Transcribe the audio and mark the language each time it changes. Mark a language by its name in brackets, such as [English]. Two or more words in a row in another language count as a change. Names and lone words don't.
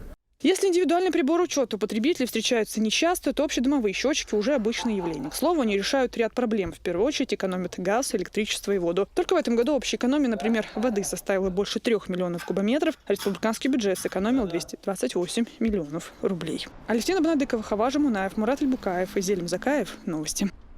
[Russian] Если индивидуальный прибор учета у потребителей встречаются нечасто, то общедомовые счетчики уже обычное явление. К слову, они решают ряд проблем. В первую очередь экономят газ, электричество и воду. Только в этом году общая экономия, например, воды составила больше 3 миллионов кубометров, а республиканский бюджет сэкономил 228 миллионов рублей. Алевтина Бонадыкова, Хаважа Мунаев, Мурат Альбукаев и Зелим Закаев. Новости.